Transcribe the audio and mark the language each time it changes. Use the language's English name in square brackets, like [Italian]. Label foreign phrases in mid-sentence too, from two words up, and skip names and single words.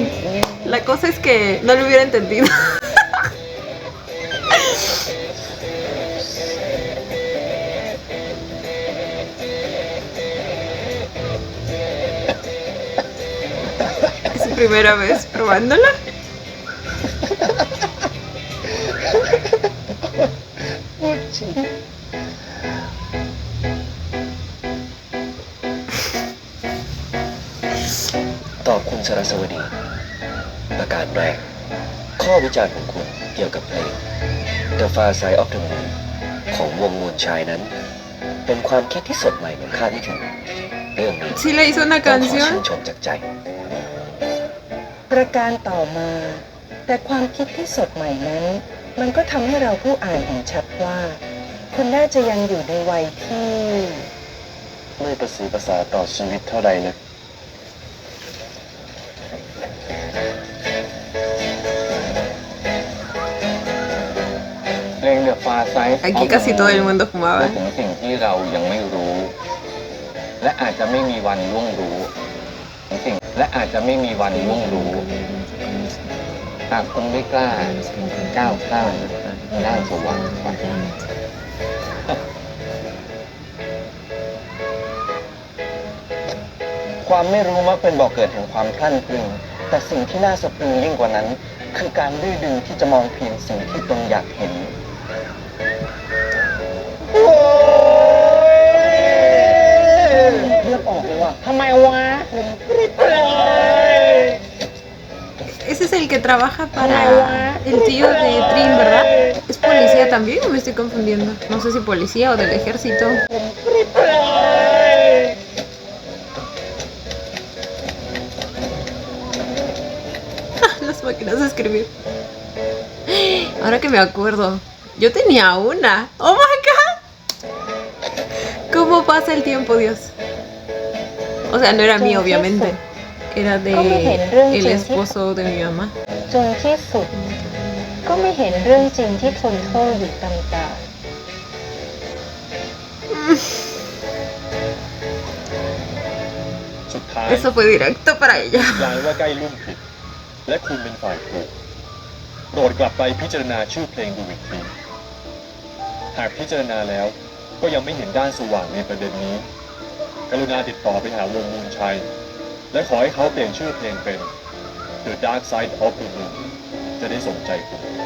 [Spanish] La cosa es que no lo hubiera entendido. ¿Es su primera vez probándola? [Thai] พูดจริงตอบคุณสรสวดี ประการแรก ข้อวิจารณ์ของคุณเกี่ยวกับเพลง The Far Side of the Moon ของวงมูลชายนั้น เป็นความคิดที่สดใหม่เหมือนคาดไม่ถึงเรื่องนี้ [Spanish] Sí le hizo una [Thai] ต้องขอชื่ [Spanish] canción. [Thai] นชมจากใจ ประการต่อมา แต่ความคิดที่สดใหม่นั้น มันก็ทำให้เราผู้อ่านเห็นชัดว่า ค คุณน่าจะยังอยู่ในวัยที่ ไม่ประสีภาษาต่อชีวิตเท่าใดนะ เพลง The Far Side [Spanish] Aquí casi todo el mundo fumaba. [Thai] ถึงสิ่งที่เรายังไม่รู้ และอาจจะไม่มีวันล่วงรู้หากคุณไม่กล้าก้าวข้ามด้านสว่างไป ความไม่รู้มักเป็นบ่อกเกิดแห่งความพลั้นพลึงแต่สิ่งที่น่าสะพรึงยิ่งกว่านั้น คือการดื้อดึงที่จะมองเพียงสิ่งที่ตนอยากเห็น เลือดออกเลยว่ะ ทำไมวะ [Spanish] Ese es el que trabaja para el tío de Trin, ¿verdad? ¿Es policía también o me estoy confundiendo? No sé si policía o del ejército. Las máquinas de escribir. Ahora que me acuerdo, yo tenía una. [English] ¡Oh my god! [Spanish] ¿Cómo pasa el tiempo, Dios? O sea, no era mío, obviamente. Era de el esposo de mi mamá. [Thai] จนที่สุด ก็ไม่เห็นเรื่องจริงที่ทนโทษอยู่ตำตา สุดท้าย [Spanish] Eso fue directo para ella. [Thai] กลายว่าใกล้ลุ่มผิด และคุณเป็นฝ่ายถูกโปรดกลับไปพิจารณาชื่อเพลงดูอีกทีหากพิจารณาแล้วก็ยังไม่เห็นด้านสว่างในประเด็นนี้ กรุณาติดต่อไปหาวงมูลชัย และขอให้เขาเปลี่ยนชื่อเพลงเป็น The Dark Side of the Moon จะได้สมใจคุณ